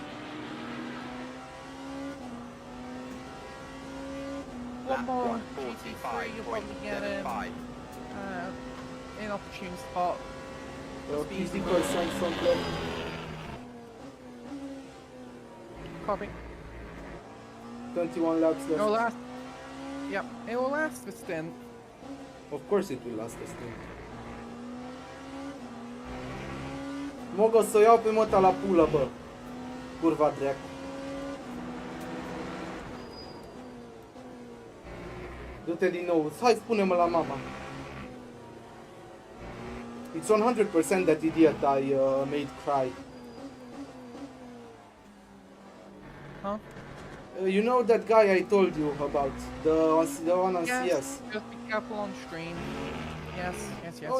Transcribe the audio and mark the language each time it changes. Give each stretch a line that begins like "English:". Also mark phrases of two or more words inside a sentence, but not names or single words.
English: One more GT3, you'll probably get him inopportune spot. Physical sense on left. Copy. 21 laps It will left. last. Yep, it will last the stint. Of course it will last a stint.
Romanian: Mogă să o iau pe măta la pulă, bă. Curva dreacu. Du-te din nou. Hai, spune-mă la mama.
English: It's 100% that idiot I made cry. Huh? You know that guy I told you about? The one on Yes, CS? just be careful on stream. Yes, yes, yes,